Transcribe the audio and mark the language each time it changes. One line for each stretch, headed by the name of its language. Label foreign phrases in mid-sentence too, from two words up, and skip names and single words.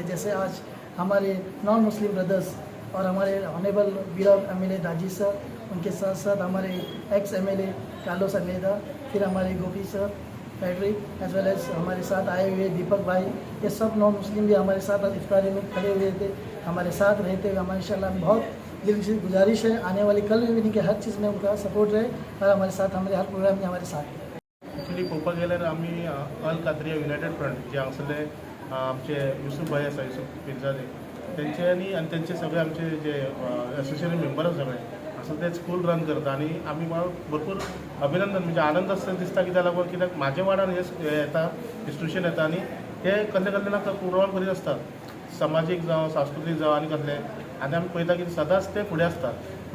Hindi: जैसे आज हमारे
English: non Muslim brothers
Hindi: और हमारे ऑनरेबल बीराब MLA दाजी सर, उनके साथ साथ हमारे एक्स MLA कार्लोस अमेदा, फिर हमारे गोपी सर पैट्रिक
English: as well as
Hindi: हमारे साथ आए हुए दीपक भाई, ये सब
English: non Muslim
Hindi: भी हमारे साथ आज इफ्तारी में खड़े हुए थे, हमारे साथ रहते हुए। हमारे इंशाल्लाह बहुत दिल से गुजारिश है आने वाली कल में कि हर चीज़ में उनका सपोर्ट रहे और हमारे साथ हमारे हर प्रोग्राम में हमारे साथ है।
Konkani: एक्चुअली पळोवपाक गेल्यार आमी अल कादरिया युनायटेड फ्रंट जे हांगसरले आमचे युसूफ भाई आसा, युसूफ पिरजादे, तेंच्यांनी आनी तेंचे सगळे आमचे जे
English: association member
Konkani: आसा सगळे असं ते
English: school run
Konkani: करता आनी आमी भरपूर अभिनंदन म्हणजे आनंद आसता दिसता कित्याक लागून कित्याक म्हाज्या वाड्यान हे येता इन्स्टिट्यूशन येता आनी ते कसले कसले ना प्रोग्राम करीत आसतात, समाजीक जावं सांस्कृतीक जावं आनी कसले, आनी आमी पळयता की सदांच ते फुडें आसतात।